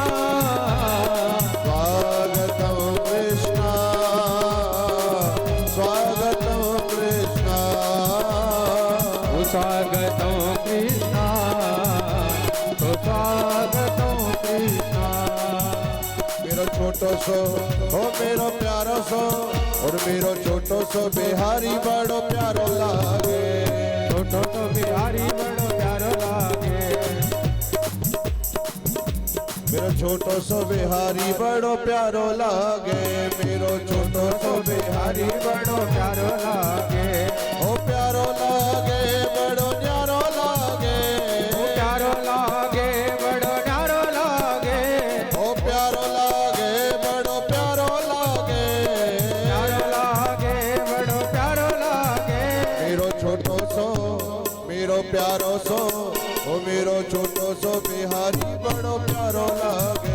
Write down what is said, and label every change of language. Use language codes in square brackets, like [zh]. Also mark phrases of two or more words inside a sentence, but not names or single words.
[sa] स्वागतं कृष्ण स्वागतं कृष्ण स्वागतं कृष्ण स्वागतं कृष्ण [bra] मेरो छोटो सो हो मेरो प्यारो सो और मेरो छोटो सो बिहारी बड़ो प्यारो लागे छोटो तो बिहारी बड़ो प्यारो लागे मेरो छोटो सो बिहारी बड़ो प्यारो लागे मेरो छोटो सो बिहारी बड़ो प्यारो लागे ओ प्यारो लागे बड़ो न्यारो लागे प्यारो लागे बड़ो प्यारो लागे ओ प्यारो लागे बड़ो प्यारो लागे प्यारो लागे बड़ो प्यारो लागे मेरो छोटो सो मेरो प्यारो सो ओ मेरो छोटो सो बिहारी बड़ो प्यारो लागे